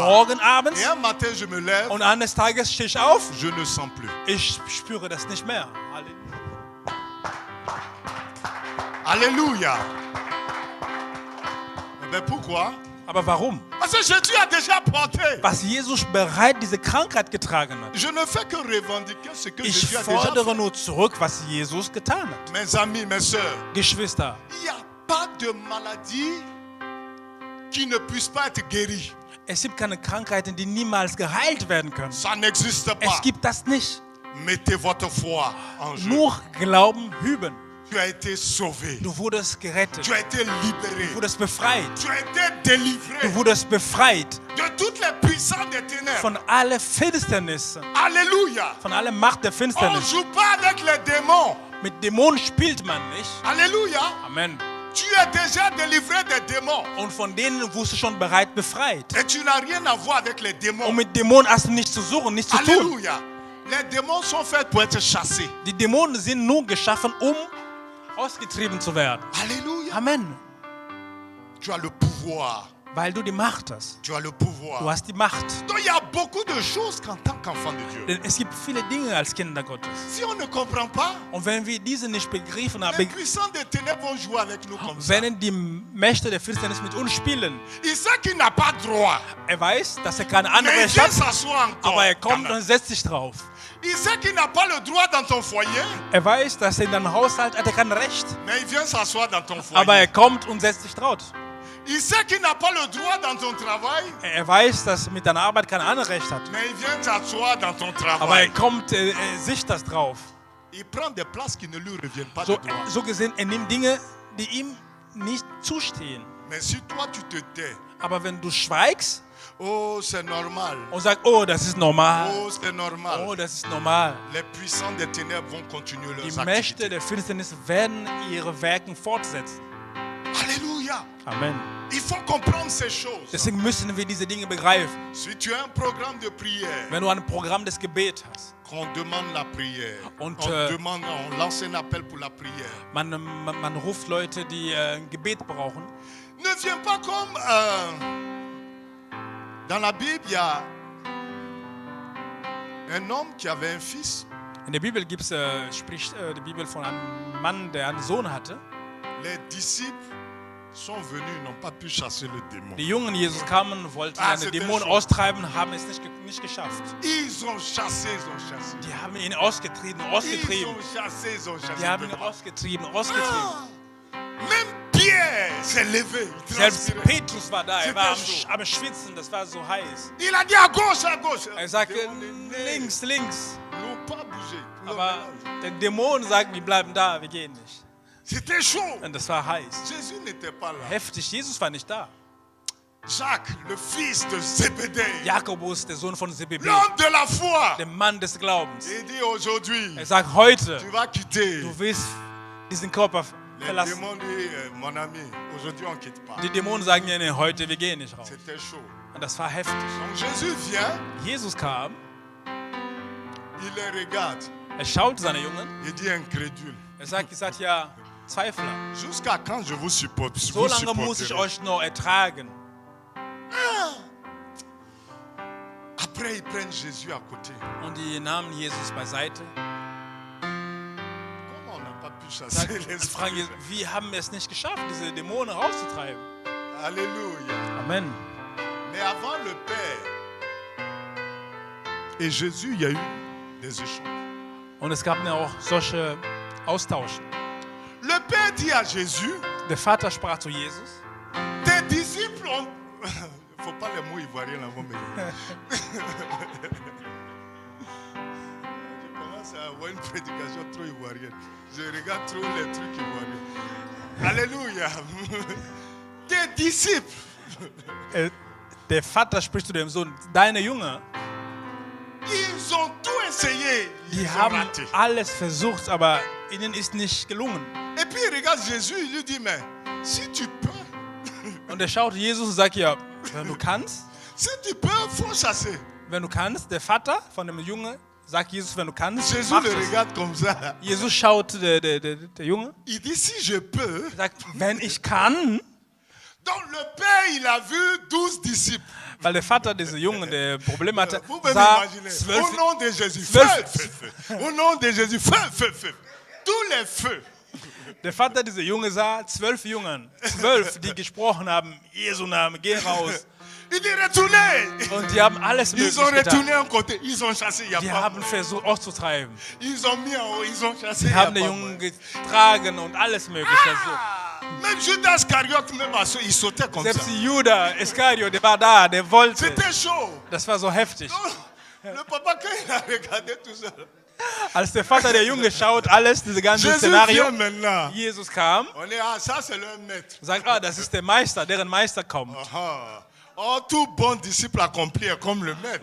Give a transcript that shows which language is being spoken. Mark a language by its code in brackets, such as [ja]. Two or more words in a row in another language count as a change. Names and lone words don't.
[de] Morgen abends. [fr] Et un matin, je me lève, [de] Und eines Tages stehe ich auf. [fr] je ne sens plus. [de] Ich spüre das nicht mehr. [fr] Alléluia. Mais pourquoi? [de] Aber warum? [fr] Parce que Jésus a déjà porté. [de] Was Jesus bereits diese Krankheit getragen hat. [fr] Je ne fais que revendiquer ce que [de] Ich [fr] Jésus a déjà [de] fordere [fr] fait. [de] nur zurück, was Jesus getan hat. [fr] Mes amis, mes sœurs, [de] Geschwister, [fr] il n'y a pas de maladie qui ne puisse pas être guérie. [de] es gibt keine Krankheiten, die niemals geheilt werden können. [fr] Ça n'existe pas. [de] Es gibt das nicht. [fr] Mettez votre foi en jeu. [de] Nur Glauben üben. [fr] Tu as été sauvé. [de] Du wurdest gerettet. [fr] Tu as été libéré. [de] Du wurdest befreit. [fr] Tu as été délivré [de] Du wurdest befreit [fr] de toutes les puissances des ténèbres. [de] von aller Finsternis, [fr] Alléluia. [de] von aller Macht der [fr] On ne [de] Finsternis. [fr] joue pas avec les démons. [de] Mit Dämonen spielt man nicht. [fr] Alléluia. Amen. Tu es déjà délivré des démons. [de] Und von denen wurdest du schon bereit befreit. [fr] Et tu n'as rien à voir avec les [de] Und [fr] démons. [de] mit Dämonen hast du nichts zu suchen, nichts zu tun. [fr] Alléluia. Les démons sont faits pour être chassés. [de] Die Dämonen sind nur geschaffen, um ausgetrieben zu werden. [fr] Alléluia. Amen. Tu as le pouvoir. [de] Weil du die Macht hast. [fr] Tu as le [de] Du [fr] pouvoir. [de] hast die Macht. [fr] Donc il y a beaucoup de choses qu'en tant qu'enfant de Dieu. [de] Denn es gibt viele Dinge als Kinder Gottes. [fr] Si on ne comprend pas, [de] Und wenn wir diese nicht begriffen [fr] les [de] haben, [fr] puissants des ténèbres vont jouer avec nous comme ça. [de] wenn die Mächte der Finsternis mit uns spielen, [fr] Il sait qu'il n'a pas droit. [de] er weiß, dass er keine [fr] Mais il [de] Anrecht [fr] vient [de] hat, [fr] s'asseoir encore. [de] aber er kommt und setzt sich drauf. [fr] Il sait qu'il n'a pas le droit dans ton foyer, [de] Er weiß, dass er in deinem Haushalt hat er kein Recht, [fr] mais il vient s'asseoir dans ton [de] aber [fr] foyer. [de] er kommt und setzt sich drauf. [fr] Il sait qu'il n'a pas le droit dans ton travail, [de] Er weiß, dass er mit deiner Arbeit kein Anrecht hat, [fr] mais il vient s'asseoir dans ton [de] aber er [fr] travail. [de] kommt, sich das drauf. [fr] Il prend des places qui ne lui reviennent pas [de] So, [fr] de droit. [de] so gesehen, er nimmt Dinge, die ihm nicht zustehen. [fr] Mais si toi tu te tais, [de] Aber wenn du schweigst [fr] oh c'est normal, [de] und sagst, oh, das ist normal, [fr] oh c'est normal, [de] oh, das ist normal, [fr] les puissants des ténèbres vont continuer [de] die [fr] leurs [de] Mächte [fr] activités. [de] der Finsternis werden ihre Werke fortsetzen. [fr] Alléluia. Amen. Il faut comprendre ces choses. [de] Deswegen müssen wir diese Dinge begreifen. [fr] Si tu as un programme de prière, [de] Wenn du ein Programm des Gebets hast, [fr] qu'on demande la prière, [de] Und, [fr] on lance un appel pour la prière. [de] man ruft Leute, die ein Gebet brauchen. [fr] Ne viens pas comme dans la Bible, il y a un homme qui avait un fils. [de] In der Bibel spricht die Bibel von einem Mann, der einen Sohn hatte. [fr] Les disciples sont venus, ils n'ont pas pu chasser le démon. [de] Die Jungen Jesus kamen, wollten [fr] Ah, [de] einen [fr] c'était [de] Dämon [fr] chaud. [de] austreiben, haben es nicht geschafft. [fr] Ils ont chassé. [de] Die haben ihn ausgetrieben. [fr] Ils ont chassé. [de] Die haben ihn ausgetrieben. [fr] Même Pierre s'est levé. Il [de] Selbst [fr] transpirait. [de] Petrus war da, er war am Schwitzen, das war so heiß. [fr] Il a dit à gauche. [de] Er sagte, [fr] Démon est né. [de] links. [fr] Ils n'ont pas bougé. [de] Aber der Dämon sagt, wir bleiben da, wir gehen nicht. [fr] C'était chaud. [de] Und das war heiß. [fr] Jésus n'était pas là. [de] Heftig, Jesus war nicht da. [fr] Jacques, le fils de Zébédée, [de] Jakobus, der Sohn von Zebedee, [fr] l'homme de la foi, [de] der Mann des Glaubens. [fr] il dit aujourd'hui, [de] Er sagt, heute, [fr] tu vas quitter. [de] du wirst diesen Körper [fr] Les [de] verlassen. [fr] démons disent, mon ami, aujourd'hui on ne quitte pas. [de] Die Dämonen sagen, ja, nee, heute, wir gehen nicht raus. [fr] C'était chaud. [de] Und das war heftig. [fr] Donc Jésus vient, [de] Jesus kam, [fr] il les regarde, [de] er schaut seine Jungen, [fr] il dit incrédule. [de] er sagt, ihr seid ja Zweifler. [fr] Jusqu'à quand je vous supporte? [de] So lange muss ich euch noch ertragen. [fr] Après, ils prennent Jésus à côté. [de] Und die nahmen Jesus beiseite. [fr] Comment on n'a pas pu chasser les [de] Fragen, [fr] esprits? [de] wie haben wir es nicht geschafft, diese Dämonen rauszutreiben? [fr] Alléluia. Amen. Mais avant le Père et Jésus, il y a eu des échanges. [de] Und es gab ja auch solche Austauschen. [fr] Le Père dit à Jésus, [de] Der Vater sprach zu Jesus, [fr] tes disciples ont... Il ne faut pas les mots ivoiriens là, mais... Je commence à avoir une prédication trop ivoirienne. Je regarde trop les trucs ivoiriens. Alléluia. Tes disciples, [de] der Vater spricht zu dem Sohn, deine Jünger, [fr] ils ont tout essayé. [de] die [fr] Ils ont [de] haben [fr] raté. [de] alles versucht, aber ihnen ist nicht gelungen. [fr] Et puis il regarde Jésus, il lui dit, mais si tu peux, [de] Und er schaut Jesus und sagt, ja, wenn du kannst, [fr] faut chasser. [de] wenn du kannst, der Vater von dem Jungen sagt Jesus, wenn du kannst, [fr] Jésus [de] mach [fr] le [de] es. [fr] regarde comme ça. [de] Jesus schaut der Junge, [fr] Il dit, si je peux. [de] sagt, wenn ich kann, [fr] Donc le Père, il a vu 12 disciples. [de] weil der Vater dieser Jungen, der Probleme hatte, [fr] Vous pouvez [de] sah [fr] m'imaginer. [de] 12, [fr] Au nom de Jésus, [de] Zwölf. [fr] feu. Au nom de Jésus, feu. Tous les feux. [de] der Vater dieser Junge sah 12 Jungen, 12, die gesprochen haben, Jesu Name, geh raus. [fr] Il dit, retournez. [de] Und die haben alles [fr] Ils ont [de] möglich getan. [fr] retourné un côté. Ils ont chassé. Il y a [de] Die [fr] pas. [de] haben versucht auszutreiben. [fr] Ils ont mis en haut. Ils ont chassé. [de] Die [fr] il y a [de] haben den [fr] pas. [de] Jungen getragen und alles möglich versucht. [fr] Même Judas Iscariote, même à ceux, il sautait comme [de] Selbst [fr] ça. [de] Judas Iscariot, der war da, der wollte. [fr] C'était chaud. [de] Das war so heftig. [fr] Le papa, quand il a regardé tout ça, [de] Als der Vater der Junge schaut, alles, diese ganze [fr] Jésus [de] Szenario, [fr] vient maintenant. [de] Jesus kam, [fr] On est, ah, ça c'est leur maître. [de] sagt, das ist der Meister, deren Meister kommt. Ah. [fr] Oh, tout bon disciple accompli est comme le maître.